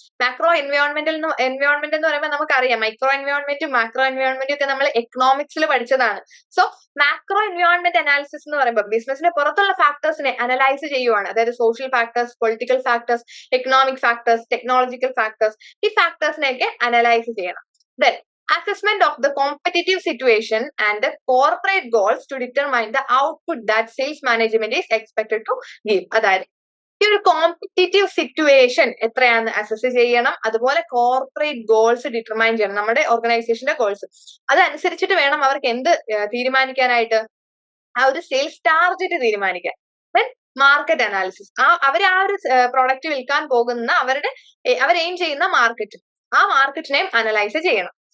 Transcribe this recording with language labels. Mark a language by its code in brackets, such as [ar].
[ml] Macro environment എന്ന് പറയുമ്പോൾ നമുക്കറിയാം മൈക്രോ എൻവയോൺമെന്റും മാക്രോ എൻവയോൺമെന്റും ഒക്കെ നമ്മൾ എക്കണോമിക്സിൽ പഠിച്ചതാണ്. സോ മാക്രോ എൻവയോൺമെന്റ് അനാലിസിസ് എന്ന് പറയുമ്പോൾ ബിസിനസിന് പുറത്തുള്ള ഫാക്ടേഴ്സിനെ അനലൈസ് ചെയ്യുവാണ്. അതായത് social factors, political factors, economic factors, technological factors, ഈ ഫാക്ടേഴ്സിനെയൊക്കെ അനലൈസ് ചെയ്യണം. [en] Then assessment of the competitive situation and the corporate goals to determine the output that sales management is expected to give. [ml] അതായത് ഈ ഒരു competitive situation എത്രയാണെന്ന് assess ചെയ്യണം. അതുപോലെ corporate goals determine ചെയ്യണം, നമ്മുടെ ഓർഗനൈസേഷന്റെ ഗോൾസ്. അതനുസരിച്ചിട്ട് വേണം അവർക്ക് എന്ത് തീരുമാനിക്കാനായിട്ട്? ആ ഒരു സെയിൽസ് ടാർഗറ്റ് തീരുമാനിക്കാൻ. ദെൻ മാർക്കറ്റ് അനാലിസിസ്, അവർ ആ ഒരു പ്രോഡക്റ്റ് വിൽക്കാൻ പോകുന്ന അവർ എയിം ചെയ്യുന്ന മാർക്കറ്റ്, ആ മാർക്കറ്റിനെയും അനലൈസ് ചെയ്യണം.